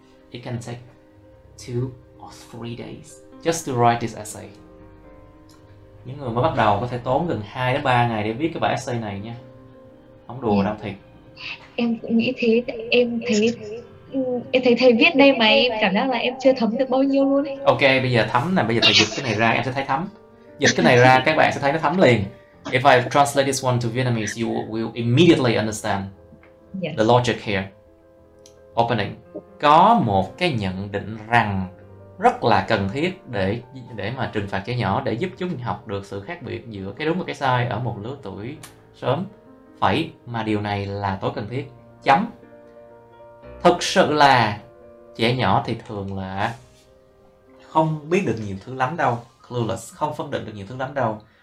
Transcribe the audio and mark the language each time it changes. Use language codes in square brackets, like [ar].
[en] It can take 2 or 3 days just to write this essay. [vi] Những người mới bắt đầu có thể tốn gần 2 đến 3 ngày để viết cái bài essay này nha. Không đùa đâu thiệt. Em cũng nghĩ thế, em thấy Em thấy thầy viết đây mà em cảm giác là em chưa thấm được bao nhiêu luôn ấy. Ok, bây giờ thấm nè, bây giờ thầy dịch cái này ra em sẽ thấy thấm. Dịch cái này ra các bạn sẽ thấy nó thấm liền. [en] If I translate this one to Vietnamese, you will immediately understand Yes. the logic here. Opening. [vi] Có một cái nhận định rằng rất là cần thiết để mà trừng phạt trẻ nhỏ, để giúp chúng học được sự khác biệt giữa cái đúng và cái sai ở một lứa tuổi sớm. Phải, mà điều này là tối cần thiết. Chấm. Thực sự là trẻ nhỏ thì thường là không biết được nhiều thứ lắm đâu, clueless, không phân định được nhiều thứ lắm đâu.